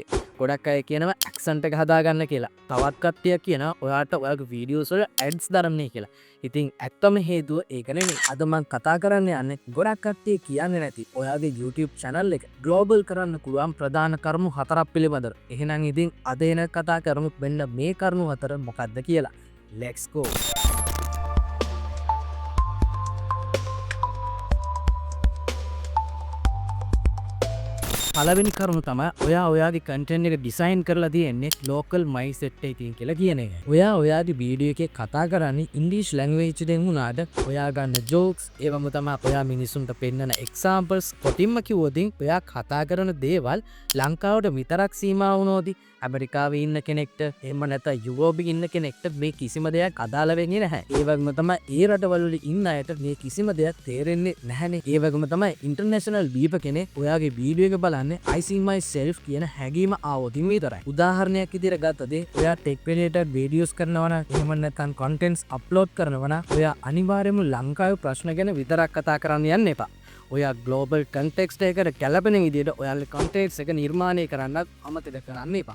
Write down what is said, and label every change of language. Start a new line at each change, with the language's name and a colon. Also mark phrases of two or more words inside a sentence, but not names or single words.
Sinhala: ගොඩක් අය කියනවා ඇක්සන්ට් එක හදාගන්න කියලා. තවත් කට්ටිය කියනවා ඔයාට ඔයාගේ වීඩියෝස් වල ඇඩ්ස් දාරන්නේ කියලා. ඉතින් ඇත්තම හේතුව ඒක නෙමෙයි. අද මම කතා කරන්න යන්නේ ගොඩක් කට්ටිය කියන්නේ නැති ඔයාගේ
English: YouTube channel
Sinhala: එක ග්ලෝබල් කරන්න පුළුවන් ප්‍රධාන කරුණු හතරක් පිළිබඳව. එහෙනම් ඉතින් අද එන කතා කරමු මෙන්න මේ කරුණු හතර මොකක්ද කියලා.
English: Let's go.
Sinhala: පළවෙනි කරුණු තමයි ඔයාගේ කන්ටෙන්ට් එක ඩිසයින් කරලා තියෙන්නේ
English: local mindset
Sinhala: එකකින් කියලා කියන එක. ඔයාගේ වීඩියෝ එකේ කතා කරන්නේ ඉංග්‍රීසි ලැන්ග්වේජ් එකෙන් වුණාට ඔයා ගන්න ජෝක්ස් ඒවම තමයි ඔයා මිනිසුන්ට පෙන්නන එක්සැම්පල්ස් කොටින්ම කිව්වොත් ඔයා කතා කරන දේවල් ලංකාවට විතරක් සීමා වුණොත් ඇමරිකාවේ ඉන්න කෙනෙක්ට එහෙම නැත්නම් යුරෝපේ ඉන්න කෙනෙක්ට මේ කිසිම දෙයක් අදාළ වෙන්නේ නැහැ. ඒ වගේම තමයි ඒ රටවල වල ඉන්න අයට මේ කිසිම දෙයක් තේරෙන්නේ නැහැනේ. ඒ වගේම තමයි ඉන්ටර්නැෂනල් වීප කෙනෙක් ඔයාගේ වීඩියෝ එක බලන්නේ
English: I see myself
Sinhala: කියන හැඟීම ආවොතින් විතරයි. උදාහරණයක් විදිහට ගත්තද ඔයා
English: tech related videos
Sinhala: කරනවා නම් එහෙම නැත්නම්
English: contents upload
Sinhala: කරනවා නම් ඔයා අනිවාර්යයෙන්ම ලංකාවේ ප්‍රශ්න ගැන විතරක් කතා කරන්න යන්න එපා. ඔයා
English: global context
Sinhala: එකකට ගැලපෙන විදිහට ඔයාගේ කන්ටෙන්ට්ස් එක නිර්මාණය කරන්නත් අමතක කරන්න එපා.